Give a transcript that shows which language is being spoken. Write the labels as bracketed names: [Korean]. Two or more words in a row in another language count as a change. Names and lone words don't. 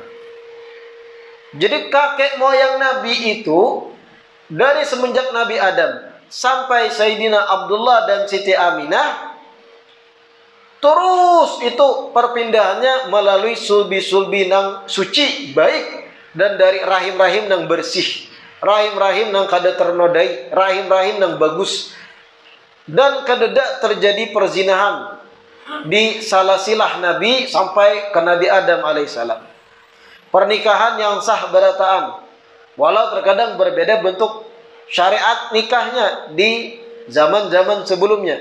[Banjar] Jadi kakek moyang Nabi itu dari semenjak Nabi Adam sampai Sayyidina Abdullah dan Siti Aminah, terus itu perpindahannya melalui sulbi-sulbi nang suci, baik, dan dari rahim-rahim nang bersih, rahim-rahim nang kada ternodai, rahim-rahim nang bagus. Dan kededak terjadi perzinahan di salasilah Nabi sampai ke Nabi Adam alaihissalam. pernikahan yang sah berataan. Walau terkadang berbeda bentuk syariat nikahnya di zaman-zaman sebelumnya.